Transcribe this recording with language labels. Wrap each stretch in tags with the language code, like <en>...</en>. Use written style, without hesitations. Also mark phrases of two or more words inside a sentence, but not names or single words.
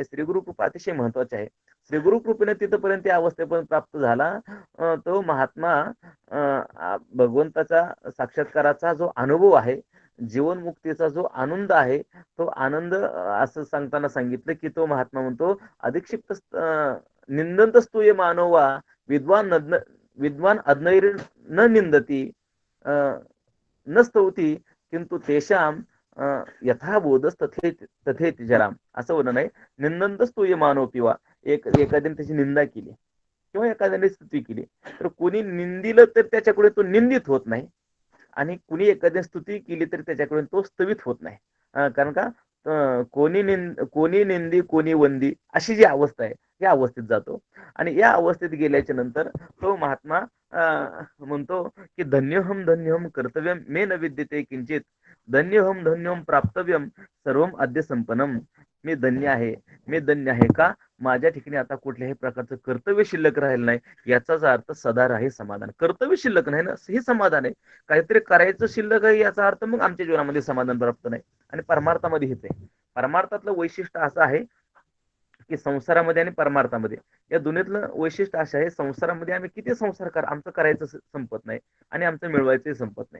<mr>श्री गुरु कृपा अतिशय महत्वाची आहे. श्री गुरु कृपेने तिथपर्यंत त्या अवस्थेपर्यंत प्राप्त झाला, तो महात्मा भगवंताचा साक्षात्काराचा जो अनुभव आहे, जीवनमुक्तीचा जो आनंद आहे, तो आनंद असं सांगताना सांगितलं, की तो महात्मा म्हणतो,</mr> <sa>"अधिक्षिप्त निंदन्तस्तु ये मानवा विद्वान विद्वान अज्ञैर न निंदती अ, न स्तौती किंतु तेषां यथा बोधस तथेति जराम."</sa> <mr>असं वर्णन आहे.</mr> <sa>"निंदन्तस्तु ये मानव पिवा."</sa> <mr>एखाद्याने त्याची निंदा केली किंवा एखाद्याने स्तुती केली, तर कोणी निंदिलं तर त्याच्याकडे तो निंदित होत नाही आणि कुणी एखाद्या स्तुती केली तर त्याच्याकडून तो स्तवित होत नाही. कारण का कोणी निंदी कोणी वंदी अशी जी अवस्था आहे या अवस्थेत जातो आणि या अवस्थेत गेल्याच्या नंतर तो महात्मा म्हणतो की</mr> <sa>धन्योहम कर्तव्यम मे न विद्यते किंचित धन्योहम प्राप्तव्यम सर्वम अद्य संपन्नम.</sa> <mr>मी धन्य आहे, मी धन्य आहे का माझ्या ठिकाणी आता कुठल्याही प्रकारचं कर्तव्य शिल्लक राहिलं नाही. याचाच अर्थ सदा राही समाधान. कर्तव्य शिल्लक नाही ना, हे समाधान आहे. काहीतरी करायचं शिल्लक आहे याचा अर्थ मग आमच्या जीवनामध्ये समाधान प्राप्त नाही. आणि परमार्थामध्ये हेच आहे. परमार्थातलं वैशिष्ट्य असं आहे की संसारामध्ये आणि परमार्थामध्ये या दुनियेतलं वैशिष्ट्य असं आहे, संसारामध्ये आम्ही किती संसार आमचं करायचं संपत नाही आणि आमचं मिळवायचंही संपत नाही.</mr>